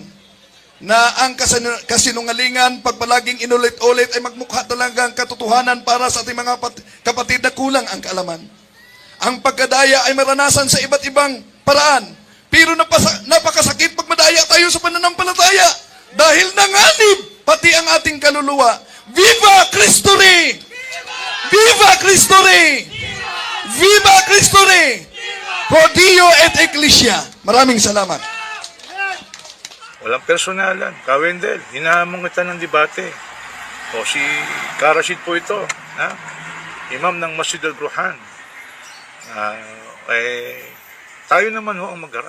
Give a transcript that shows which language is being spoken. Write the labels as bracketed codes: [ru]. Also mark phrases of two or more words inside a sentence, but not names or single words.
[tl] Na ang kasinungalingan, pag palaging inulit-ulit, ay magmukha talaga ang katotohanan para sa ating mga kapatid na kulang ang kaalaman. Ang pagkadaya ay maranasan sa iba't ibang paraan. Pero napakasakit pag madaya tayo sa pananampalataya. Dahil nanganib pati ang ating kaluluwa. [es] Viva Cristo Rey! Viva Cristo Rey! Viva Cristo Rey! [la] Pro Dio et Ecclesia. [tl] Maraming salamat. Walang personalan. Wendell, hinahamon kita ng debate. O si Karashid po ito, ha? Imam ng Masjid al-Burhan. Tayo naman ho ang magharap.